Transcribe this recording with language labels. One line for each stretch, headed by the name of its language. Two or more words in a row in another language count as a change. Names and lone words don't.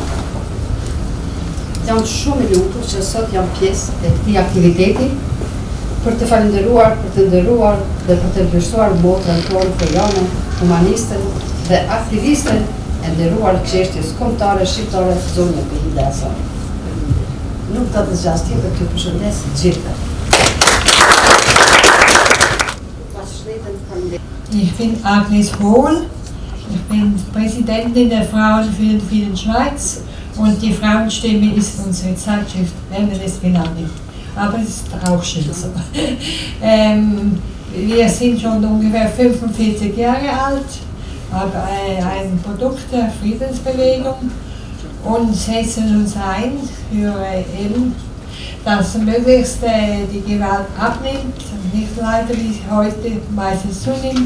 Albanian: Jam shumë i lumtur që sot jam pjesë e këtij aktiviteti për të falenderuar, për të nderuar dhe për të vlerësuar motrën tonë fojane, humanistën dhe aktivistën e nderuar çështjes kombëtare shqiptare zonja Behide Hasanaj. Nuk të të zgjasë tjetër të përshëndes gjithë.
German: Ich bin Agnes Hohl, ich bin Präsidentin der Frauen für den Frieden Schweiz und die Frauenstimme ist unsere Zeitschrift, wenn wir es benannt. Aber es ist auch schön so. Wir sind schon ungefähr 45 Jahre alt, ein Produkt der Friedensbewegung und setzen uns ein für eben, dass möglichst die Gewalt abnimmt, nicht leider wie heute meistens zunimmt.